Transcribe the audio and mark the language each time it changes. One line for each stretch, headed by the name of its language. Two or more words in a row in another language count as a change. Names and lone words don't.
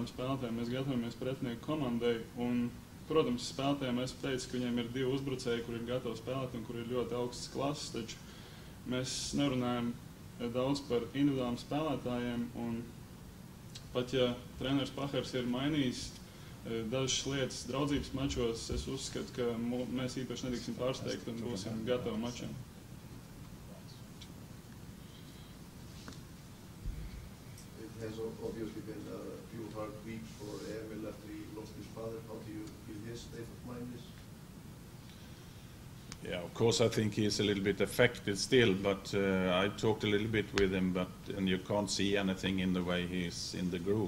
Latvian: spēlētājiem, mēs gatavamies pretinieku komandai, un protams, spēlētājiem es teicu, ka viņiem ir 2 uzbrucēji, kur ir gatavi spēlēt un kur ir ļoti augstas klases, taču mēs nerunājam daudz par individuāliem spēlētājiem, un pat ja treneris Pahars ir mainījis dažas lietas draudzības mačos, es uzskatu, ka mēs īpaši nedrīksim pārsteigt un būsim gatavi mačiem.
English: It has obviously been a few hard weeks for Emil after he lost his father. How do you feel his state of mind is? Yeah, of course, I think he is a little bit affected still, but I talked a little bit with him, and you can't see anything in the way he's in the group.